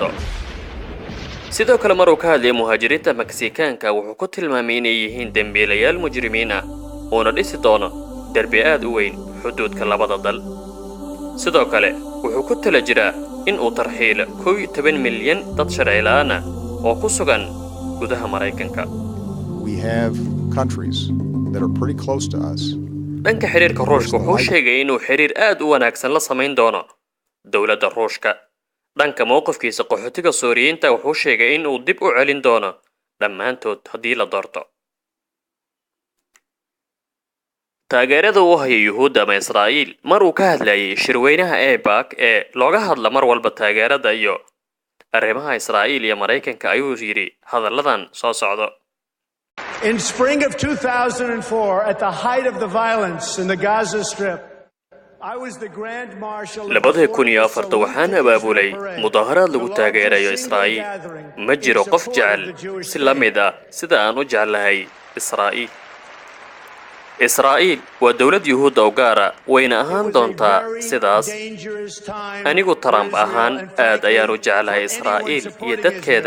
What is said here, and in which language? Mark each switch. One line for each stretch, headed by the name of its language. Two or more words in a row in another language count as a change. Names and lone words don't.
Somali: sidoo kale mar uu ka hadlayay muhaajiriinta Meksikaanka wuxuu ku tilmaamay inay yihiin dambiilayaal mujrimiin ah uuna dhisi doono darbi aad u weyn xuduudka labada dal. sidoo kale wuxuu ku tala jiraa in uu tarxiilo 11 milyan dad sharci la'aan ah oo ku sugan gudaha Mareykanka.
English: We have countries that are pretty close to us.
Somali: dhanka xiriirka Ruushka wuxuu sheegay inuu xiriir aad u wanaagsan la samayn doono dowladda Ruushka. dhanka mowqifkiisa qaxootiga Suuriyiinta wuxuu sheegay in uu dib u celin doono dhammaantood haddii la doorto. taageerada uu hayo Yuhuudda ama Israa'iil mar uu ka hadlayay shirweynaha AIPAC ee looga hadla mar walba taageerada iyo arrimaha Israa'iil iyo Mareykanka ayuu yiri hadalladan soo socdo.
English: In spring of 2004, at the height of the violence in the Gaza Strip, I was the Grand Marshal.
Somali: 2004 waxaan abaabulay mudaharaad lagu taageerayo Israa'iil. ma jiro qof jecel si la mid ah sida aan u jeclahay Israa'iil. Israa'iil waa dawlad Yuhuud oo gaar ah wayna ahaan doontaa sidaas. anigu Trump ahaan aad ayaan u jeclahay Israa'iil iyo dadkeeda.